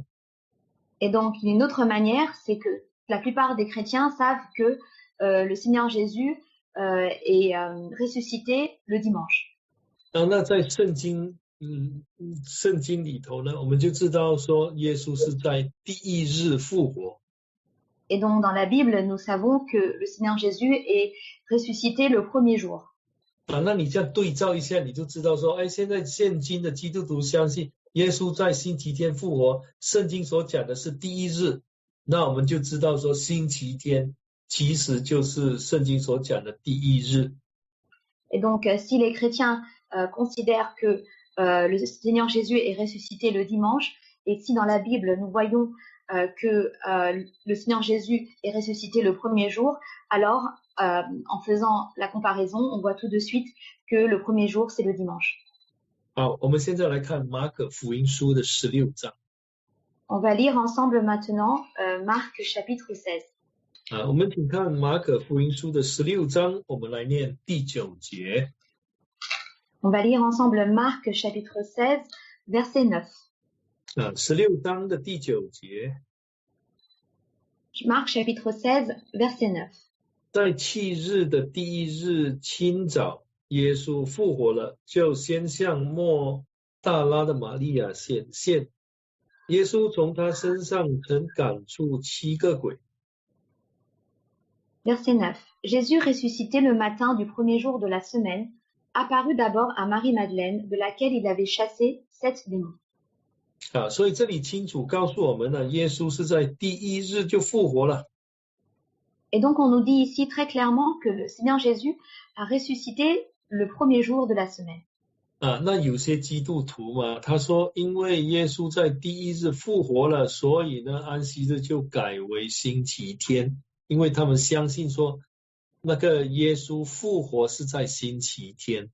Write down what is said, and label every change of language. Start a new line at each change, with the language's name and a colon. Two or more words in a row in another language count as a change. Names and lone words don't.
French: Et donc, une autre manière, c'est que la plupart des chrétiens savent que le Seigneur Jésus est ressuscité le dimanche.
Chinese: 那在圣经里头呢，我们就知道说耶稣是在第一日复活。
French: Et donc, dans la Bible, nous savons que le Seigneur Jésus est ressuscité le premier jour.
Chinese: 那你这样对照一下，你就知道说，现在现今的基督徒相信耶稣在星期天复活，圣经所讲的是第一日，那我们就知道说星期天其实就是圣经所讲的第一日。
French: Et donc, si les chrétiens considèrent que le Seigneur Jésus est ressuscité le dimanche, et si dans la Bible nous voyons que le Seigneur Jésus est ressuscité le premier jour, alors en faisant la comparaison, on voit tout de suite que le premier jour, c'est le dimanche.
Chinese: 好，我们现在来看马可福音书的16章。
French: On va lire ensemble maintenant Marc chapitre 16.
Chinese: 我们请看马可福音书的16章，我们来念第9节。
French: On va lire ensemble Marc chapitre 16, verset 9.
Chinese: 16 章的第9节。
French: Marc chapitre 16, verset 9.
Chinese: 在7日的第1日清早，耶稣复活了，就先向莫大拉的玛利亚显现。耶稣从他身上曾赶出7个鬼。
French: Verset 9. Jésus ressuscité le matin du premier jour de la semaine, apparut d'abord à Marie-Madeleine, de laquelle il avait chassé 7 démons.
Chinese: 所以这里清楚告诉我们呢，耶稣是在第1日就复活了。
French: Et donc on nous dit ici très clairement que le Seigneur Jésus a ressuscité le premier jour de la semaine.
Chinese: 那有些基督徒嘛，他说因为耶稣在第一日复活了，所以呢安息日就改为星期天，因为他们相信说那个耶稣复活是在星期天。